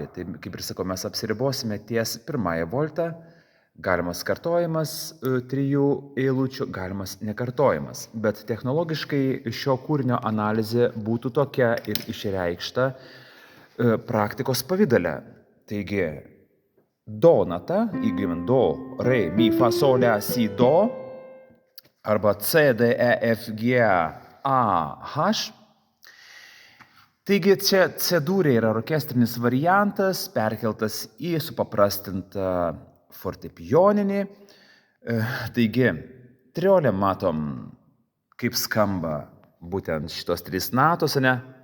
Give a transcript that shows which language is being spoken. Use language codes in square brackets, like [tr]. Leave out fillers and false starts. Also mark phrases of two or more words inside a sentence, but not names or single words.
[lt] Tai, kaip ir sakau, mes apsiribosime ties pirmąją voltą, galimas kartojimas 3 eilučių, galimas nekartojimas. Bet technologiškai šio kūrinio analizė būtų tokia ir išreikšta praktikos pavidale. Taigi, do nata, įgyvent do, re, mi, fa, sol, la, si, do, arba C, D, E, F, G, A, H. Taigi čia C-dūrė yra orkestrinis variantas, perkeltas į supaprastintą fortepijoninį. Taigi, triolė matom, kaip skamba būtent šitos 3 natos, ne?